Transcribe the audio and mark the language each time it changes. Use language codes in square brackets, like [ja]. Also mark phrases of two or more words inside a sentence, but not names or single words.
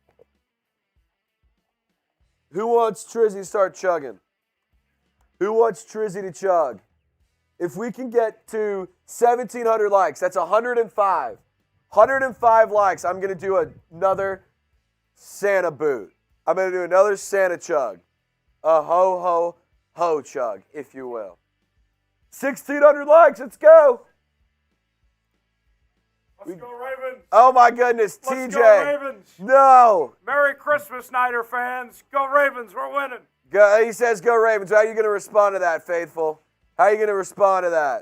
[en] Who wants Trizzy to start chugging? Who wants Trizzy to chug? If we can get to 1,700 likes, that's 105. 105 likes, I'm going to do another Santa boot. I'm going to do another Santa chug. A ho, ho, ho chug, if you will. 1,600 likes, let's go. Let's go Ravens. Oh my goodness, TJ. Let's go Ravens. No. Merry Christmas, Niner fans. Go Ravens, we're winning. He says go Ravens. How are you going to respond to that, Faithful? How are you going to respond to that?